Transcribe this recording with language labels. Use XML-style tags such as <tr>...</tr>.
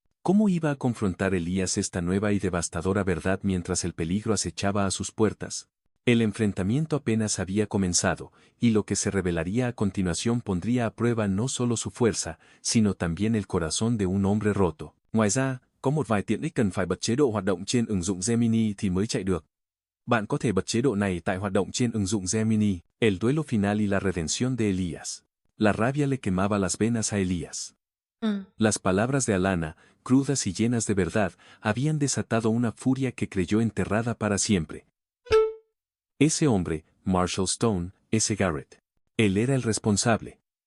<es>¿Cómo iba a confrontar Elías esta nueva y devastadora verdad mientras el peligro acechaba a sus puertas? El enfrentamiento apenas había comenzado, y lo que se revelaría a continuación pondría a prueba no solo su fuerza, sino también el corazón de un hombre roto.</es> <vi>Ngoài ra, có một vài tiện ích cần phải bật chế độ hoạt động trên ứng dụng Gemini thì mới chạy được. Bạn có thể bật chế độ này tại hoạt động trên ứng dụng Gemini.</vi> <es>El duelo final y la redención de Elías. La rabia le quemaba las venas a Elías. Las palabras de Alanna, crudas y llenas de verdad, habían desatado una furia que creyó enterrada para siempre. Ese hombre, Marshall Stone, ese Garrett. Él era el responsable.</es>